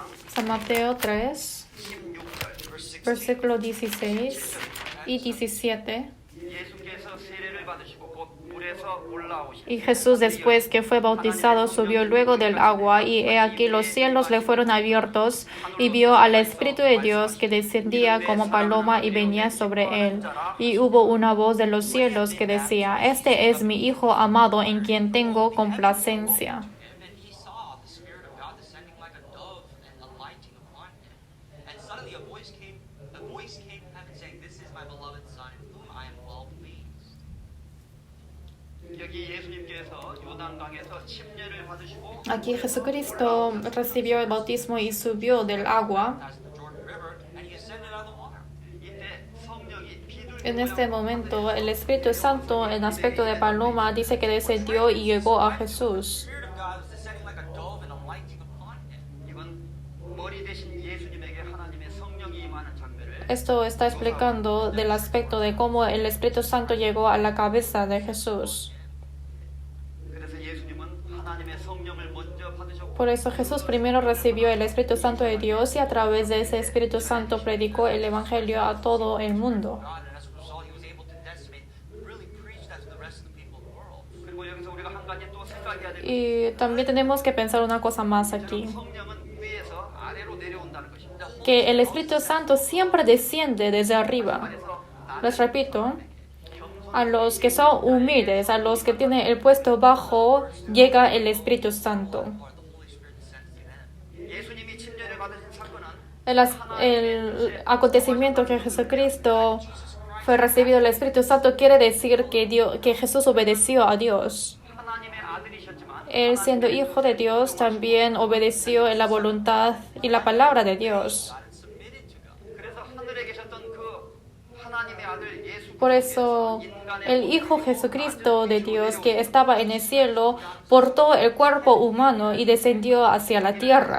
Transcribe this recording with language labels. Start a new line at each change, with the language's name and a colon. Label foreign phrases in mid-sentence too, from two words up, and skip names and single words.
Spanish: San Mateo 3,
Korean: 16절
Spanish: versículo 16 y 17.
Korean: 예수께서 세례를 받으시고 곧 물에서 올라오시니
Spanish: Y Jesús, después que fue bautizado, subió luego del agua, y he aquí los cielos le fueron abiertos, y vio al Espíritu de Dios que descendía como paloma y venía sobre él. Y hubo una voz de los cielos que decía: Este es mi Hijo amado, en quien tengo complacencia.
English: And then he saw the Spirit of God descending like a dove and alighting upon him. And suddenly a voice came from heaven saying, This is my beloved Son, in whom I am well pleased.
Korean: 여기 예수님께서 요단강에서 침례를 받으시고
Spanish: Aquí Jesucristo recibió el bautismo y subió del agua.
English: Passed the Jordan River, and he ascended out of the water.
Korean: 이때 성령이 비둘기
Spanish: En este momento, el Espíritu Santo, en aspecto de paloma, dice que descendió y llegó a Jesús.
English: The Spirit of God was descending like a dove and alighting upon him.
Korean: 이건 머리 대신 예수님에게 하나님의 성령이 임하는 장면을
Spanish: Esto está explicando del aspecto de cómo el Espíritu Santo llegó a la cabeza de Jesús.
Korean: 그래서 예수님은 하나님의 성령을 먼저 받으셨고
Spanish: Por eso Jesús primero recibió el Espíritu Santo de Dios y a través de ese Espíritu Santo predicó el Evangelio a todo el mundo.
English: God, and as a result, he was able to decimate, really preach that to the rest of the people of the world.
Korean: 그리고 여기서 우리가 한 가지 또 생각해야 될
Spanish: Y también tenemos que pensar una cosa más aquí,
Korean: 성령은 위에서 아래로 내려온다는 것입니다.
Spanish: que el Espíritu Santo siempre desciende desde arriba.
Korean: 그래서
Spanish: Les repito, a los que son humildes, a los que tienen el puesto bajo, llega el Espíritu Santo.
English: Or the Holy Spirit descends to them.
Korean: 예수님이 침례를 받으신 사건은
Spanish: El acontecimiento que Jesucristo fue recibido el Espíritu Santo quiere decir que Jesús obedeció a Dios.
Korean: 하나님의 아들이셨지만
Spanish: Él, siendo hijo de Dios, también obedeció en la voluntad y la palabra de Dios.
English: God and submitted to God.
Korean: 그래서 하늘에 계셨던 그 하나님의 아들 예수
Spanish: Por eso, el Hijo Jesucristo de Dios, que estaba en el cielo, portó el cuerpo humano y descendió hacia la tierra.